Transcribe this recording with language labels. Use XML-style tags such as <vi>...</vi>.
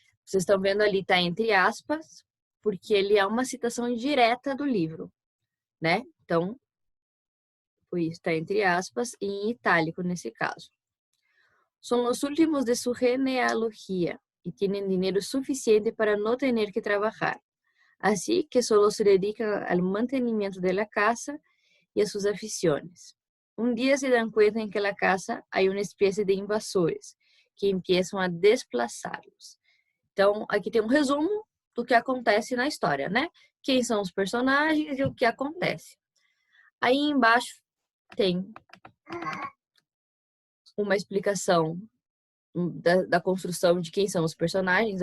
<pt>Vocês estão vendo ali, tá entre aspas, porque ele é uma citação direta do livro, né? Então, foi isso, tá entre aspas e em itálico nesse caso. São os últimos de sua genealogia e têm dinheiro suficiente para não ter que trabalhar.</pt> <es>Así que solo se dedican al mantenimiento de la casa y a sus aficiones. Un día se dan cuenta en que la casa hay una especie de invasores que empiezam a desplaçá-los.</es> <pt>Então, aqui tem um resumo do que acontece na história, né? Quem são os personagens e o que acontece. Aí embaixo tem uma explicação da construção de quem são os personagens.</pt>